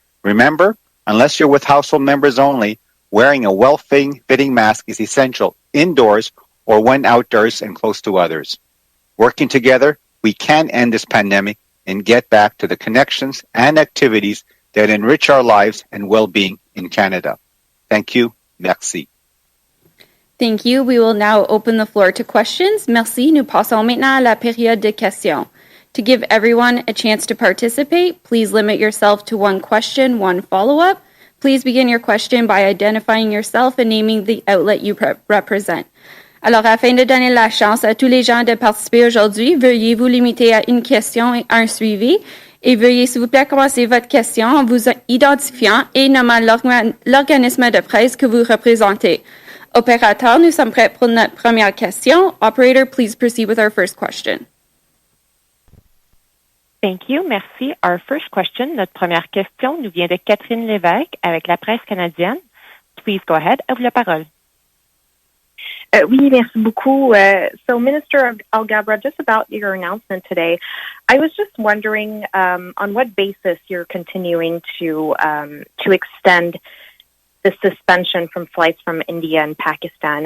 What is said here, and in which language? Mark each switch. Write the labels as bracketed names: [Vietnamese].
[English] Remember, unless you're with household members only, wearing a well-fitting mask is essential indoors or when outdoors and close to others. Working together, we can end this pandemic and get back to the connections and activities that enrich our lives and well-being in Canada. Thank you. [French] Merci. [English] Thank you. We will now open the floor to questions. [French] Merci. Nous passons maintenant à la période de questions. [English] To give everyone a chance to participate, please limit yourself to one question, one follow-up. Please begin your question by identifying yourself and naming the outlet you represent. [French] Alors, afin de donner la chance à tous les gens de participer aujourd'hui, veuillez vous limiter à une question et un suivi. Et veuillez, s'il vous plaît, commencer votre question en vous identifiant et nommant l'organisme de presse que vous représentez. Opérateur, nous sommes prêts pour notre première question. [English] Operator, please proceed with our first question. Thank you. [French] Merci. [English] Our first question, [French] notre première question nous vient de Catherine Lévesque avec la presse canadienne. [English] Please go ahead. [French] À vous la parole. Oui, merci beaucoup. [English] So, Minister Alghabra, just about your announcement today, I was just wondering on what basis you're continuing to extend the suspension from flights from India and Pakistan.